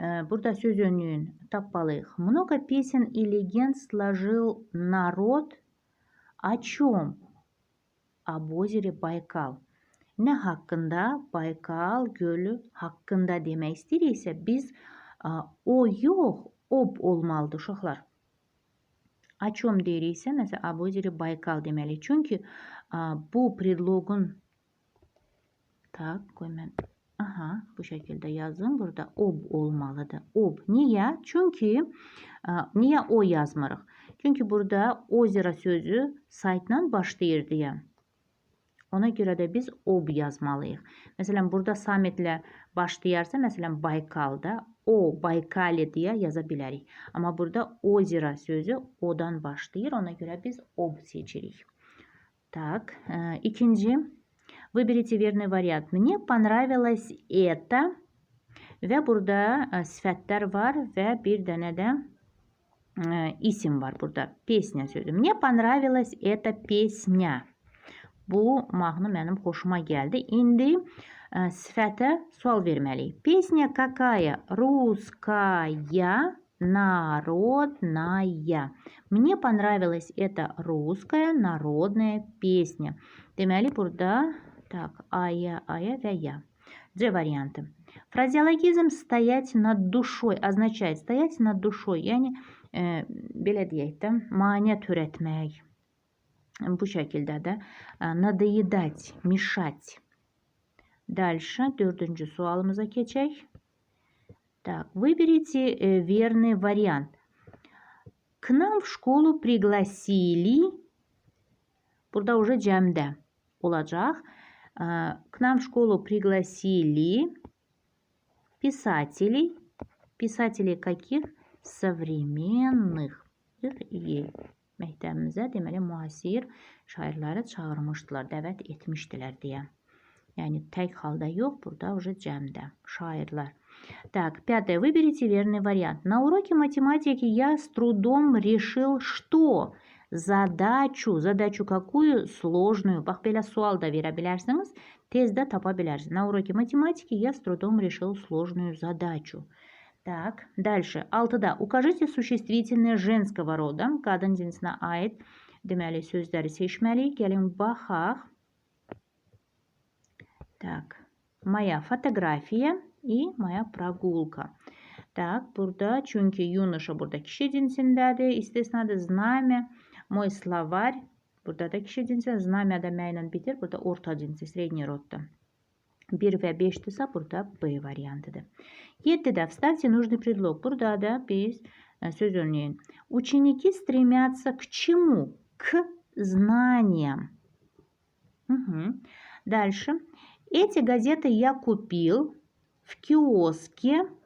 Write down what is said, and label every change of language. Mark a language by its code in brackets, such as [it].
[az] Burada söz önlüyün tapmalıyıq. [ru] Много песен и легенд сложил народ о чем? Об озере Baykal. [az] Nə haqqında? Baykal gölü haqqında demək istəyiriksə biz o yox, ob olmalıdır uşaqlar. [ru] O чем [az] deyiriksə, məsələn, [ru] об озере Baykal [az] deməli. Çünki bu predlogun qoy mən bu şəkildə yazım. Burada ob olmalıdır. Ob. Niyə? Çünki niyə o yazmırıq? Çünki burada ozera sözü saytla başlayır deyə. Ona görə də biz ob yazmalıyıq. Məsələn, burada samitlə başlayarsa, məsələn, Baykalda o, Baykali deyə yaza bilərik. Amma burada ozera sözü odan başlayır. Ona görə biz ob seçirik. İkinci. [ru] Выберите верный вариант. Мне понравилось это. [az] Və burada sifətlər var və bir dənə də isim var burada. Pesnya sözü. [ru] Мне понравилась эта песня. [az] Bu mahnı mənim xoşuma gəldi. İndi sifətə sual verməliyik. [ru] Песня какая? Русская, народная. Мне понравилась эта русская народная песня. [az] Deməli, burada ая və я. C variantı. [ru] Фразеологизм стоять над душой означает стоять над душой. [az] Yəni, belə deyək də, maneə törətmək. Bu şəkildə də [ru] надоедать, мешать. Дальше, [az] dördüncü sualımıza keçək. [ru] Выберите верный вариант. К нам в школу пригласили. [az] Burada уже cəmdə olacaq. [ru] К нам в школу пригласили писателей. Писателей каких? Современных. [az] Məktəbimizə deməli müasir şairləri çağırmışdılar, dəvət etmişdilər deyə. Yəni tək halda yox, burada уже cəmdə şairlər. [ru] Пятое. Выберите верный вариант. На уроке математики я с трудом решил что? Задачу. Задачу какую? Сложную. [az] Bax, belə sual da verə bilərsiniz. Tez də tapa bilərsiniz. [ru] На уроке математики я с трудом решил сложную задачу. Дальше. 6-da. Укажите существительные женского рода. [az] Qadın cinsinə aid deməli sözləri seçməliyik. Gəlin baxaq. [ru] Моя фотография и моя прогулка. [az] Burada çünki юноша burada kişi cinsindədir. İstisnadır znamya. [ru] Мой словарь. [az] Burada da kişi cinsi. Znamya da məylə bitir. Burada orta cinsi, sredni rodda. 1 və 5-dirsə burada B variantıdır. [ru] 7-də вставьте нужный предлог. [az] Burada da biz söz önləyin. [ru] Ученики стремятся к чему? К знаниям. Дальше. Эти газеты я купил в киоске.